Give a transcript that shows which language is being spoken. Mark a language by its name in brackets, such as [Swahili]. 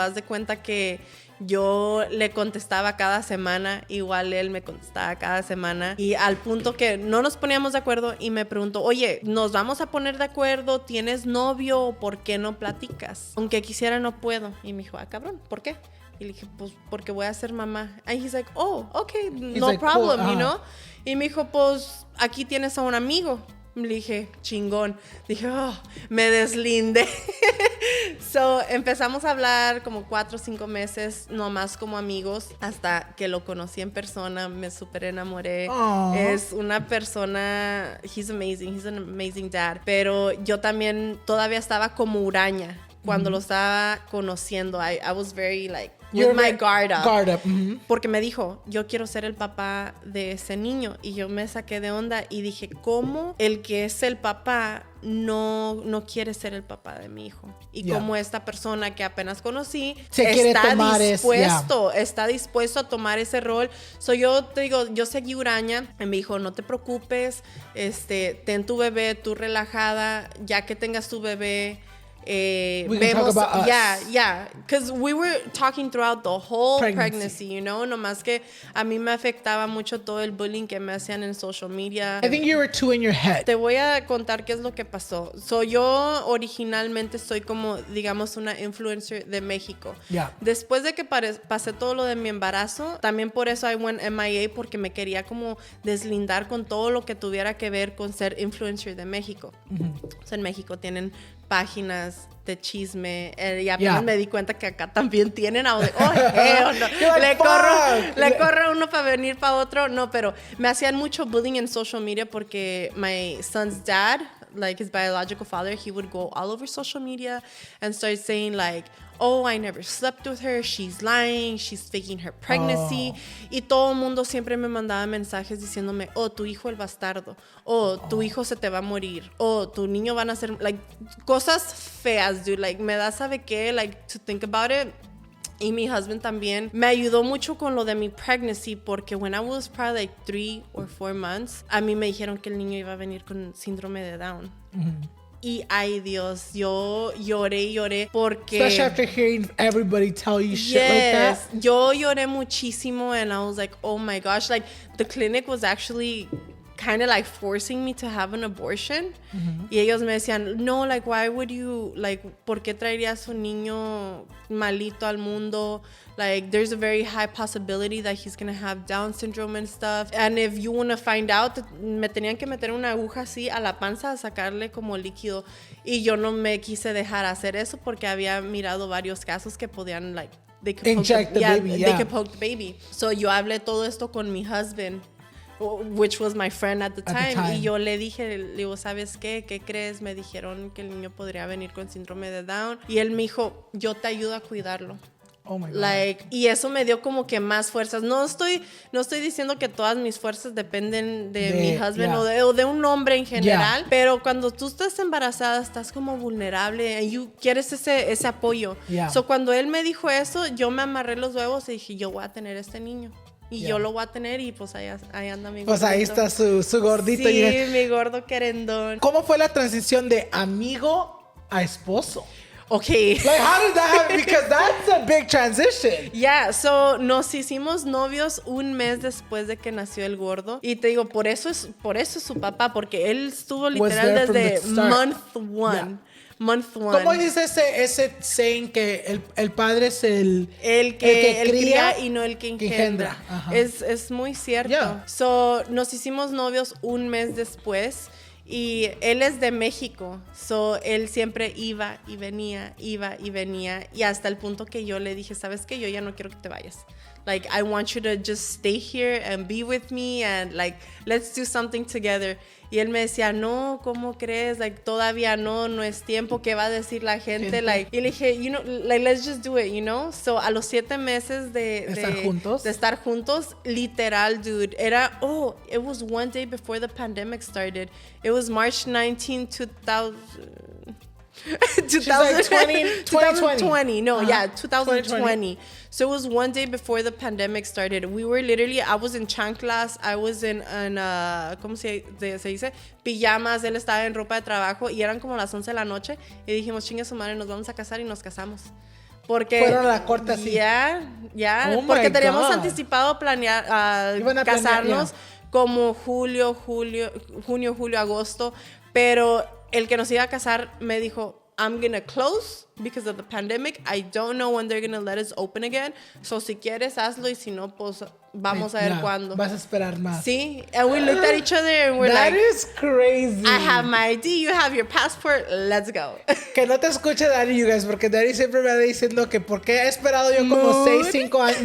[Spanish] Haz de cuenta que yo le contestaba cada semana, igual él me contestaba cada semana y al punto que no nos poníamos de acuerdo y me preguntó, oye, ¿nos vamos a poner de acuerdo? ¿Tienes novio o por qué no platicas? Aunque quisiera no puedo. Y me dijo, cabrón, ¿por qué? Y le dije, pues porque voy a ser mamá. [English] And he's like, oh, okay, no problem, cool, you know? [Spanish] Y me dijo, pues aquí tienes a un amigo. Le dije, chingón. Dije, me deslindé. [English] So, [Spanish] empezamos a hablar como 4 o 5 meses, nomás como amigos, hasta que lo conocí en persona, me súper enamoré. Aww. Es una persona, [English] he's an amazing dad. [Spanish] Pero yo también todavía estaba como huraña cuando lo estaba conociendo. [English] I was very like, with my guard up. [Spanish] Porque me dijo, yo quiero ser el papá de ese niño. Y yo me saqué de onda y dije, ¿cómo el que es el papá no quiere ser el papá de mi hijo? Y como esta persona que apenas conocí está dispuesto a tomar ese rol. [English] So [Spanish] yo te digo, yo seguí huraña. Y me dijo, no te preocupes, ten tu bebé, tú relajada, ya que tengas tu bebé. [English] We can talk about us. Yeah, because we were talking throughout the whole pregnancy, you know, [Spanish] nomás que a mí me afectaba mucho todo el bullying que me hacían en social media. [English] I think you were too in your head. [Spanish] Te voy a contar qué es lo que pasó. Yo originalmente soy como, digamos, una influencer de México. [English] Yeah. [Spanish] Después de que pasé todo lo de mi embarazo, también por eso [English] I went MIA, [Spanish] porque me quería como deslindar con todo lo que tuviera que ver con ser influencer de México. O sea, en México tienen páginas de chisme y apenas me di cuenta que acá también tienen no. le corre uno para venir para otro, no, pero me hacían mucho bullying en social media porque [English] my son's dad, like his biological father, he would go all over social media and start saying like, oh, I never slept with her, she's lying, she's faking her pregnancy. [Spanish] Y todo el mundo siempre me mandaba mensajes diciéndome, oh, tu hijo el bastardo, tu hijo se te va a morir, tu niño van a ser, like, cosas feas, dude, like, me da, ¿sabe qué? [English] Like, to think about it. [Spanish] Y mi husband también me ayudó mucho con lo de mi pregnancy porque [English] when I was probably like 3 or 4 months, [Spanish] a mí me dijeron que el niño iba a venir con síndrome de Down. Y ay Dios, yo lloré porque... [English] Especially after hearing everybody tell you shit like that. [Spanish] Yo lloré muchísimo [English] and I was like, oh my gosh, like the clinic was actually kind of like forcing me to have an abortion. [Spanish] Y ellos me decían, no, like, [English] why would you, [Spanish] like, ¿por qué traerías un niño malito al mundo? [English] Like, there's a very high possibility that he's gonna have Down syndrome and stuff. And if you wanna find out, [Spanish] me tenían que meter una aguja así a la panza a sacarle como líquido. Y yo no me quise dejar hacer eso porque había mirado varios casos que podían, like, [English] they could inject the baby, they could poke the baby. So [Spanish] yo hablé todo esto con mi [English] husband, which was my friend at the time. [Spanish] Y yo le dije, le digo, ¿sabes qué? ¿Qué crees? Me dijeron que el niño podría venir con síndrome de Down. Y él me dijo, yo te ayudo a cuidarlo. [English] Oh my God. Like, [Spanish] y eso me dio como que más fuerzas. No estoy diciendo que todas mis fuerzas dependen de mi husband o de un hombre en general, pero cuando tú estás embarazada estás como vulnerable y quieres ese apoyo. [English] So [Spanish] cuando él me dijo eso, yo me amarré los huevos y dije, yo voy a tener este niño. Y yo lo voy a tener y pues ahí anda mi gordito. Pues ahí está su gordito. Sí, mi gordo querendón. ¿Cómo fue la transición de amigo a esposo? [English] Okay. Like, how did that happen? Because that's a big transition. Yeah, so [Spanish] nos hicimos novios un mes después de que nació el gordo. Y te digo, por eso es su papá, porque él estuvo literal desde [English] month one. Month one. [Spanish] ¿Cómo dice ese [English] saying [Spanish] que el padre es el que cría y no el que engendra? Es muy cierto. So, nos hicimos novios un mes después. Y él es de México, [English] so [Spanish] él siempre iba y venía, y hasta el punto que yo le dije, ¿sabes qué? Yo ya no quiero que te vayas. [English] Like, I want you to just stay here and be with me and, like, let's do something together. [Spanish] Y él me decía, no, ¿cómo crees? [English] Like, [Spanish] todavía no es tiempo. ¿Qué va a decir la gente? [English] Like, [Spanish] y le dije, [English] you know, like, let's just do it, you know? So, [Spanish] a los 7 meses de estar juntos, [English] literal, dude, it was one day before the pandemic started. It was March 19, 2020. No, 2020. So it was one day before the pandemic started. We were literally, I was in chanclas, I was in [Spanish] ¿cómo se dice? Pijamas, él estaba en ropa de trabajo y eran como las 11 de la noche y dijimos, chinga su madre, nos vamos a casar y nos casamos. Porque fueron a la corte así. Ya, oh porque teníamos anticipado planear casarnos como junio, julio, agosto, pero el que nos iba a casar me dijo, [English] I'm gonna close because of the pandemic. I don't know when they're gonna let us open again. [Spanish] So si quieres hazlo y si no, pues vamos a ver cuándo. Vas a esperar más. Sí, [English] and we looked at each other and we're like, that is crazy. I have my ID, you have your passport, let's go. [Spanish] Que no te escuche Daddy, [English] you guys, [Spanish] porque Daddy siempre me va diciendo que por qué he esperado yo como 5 años.